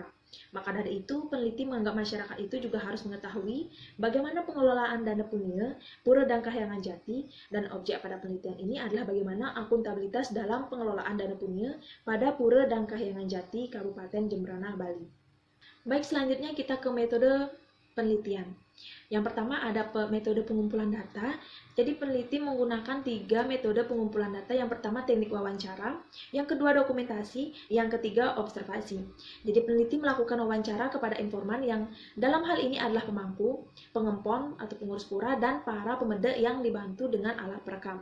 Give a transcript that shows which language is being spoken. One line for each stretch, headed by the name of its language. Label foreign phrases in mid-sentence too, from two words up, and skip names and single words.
Indonesian: Maka dari itu, peneliti menganggap masyarakat itu juga harus mengetahui bagaimana pengelolaan dana punia, pura dan kahyangan jati, dan objek pada penelitian ini adalah bagaimana akuntabilitas dalam pengelolaan dana punia pada pura dan kahyangan jati, Kabupaten Jembrana, Bali. Baik, selanjutnya kita ke metode penelitian. Yang pertama ada metode pengumpulan data. Jadi peneliti menggunakan 3 metode pengumpulan data. Yang pertama teknik wawancara, yang kedua dokumentasi, yang ketiga observasi. Jadi peneliti melakukan wawancara kepada informan yang dalam hal ini adalah pemangku, pengempon atau pengurus pura, dan para pemeda yang dibantu dengan alat perekam.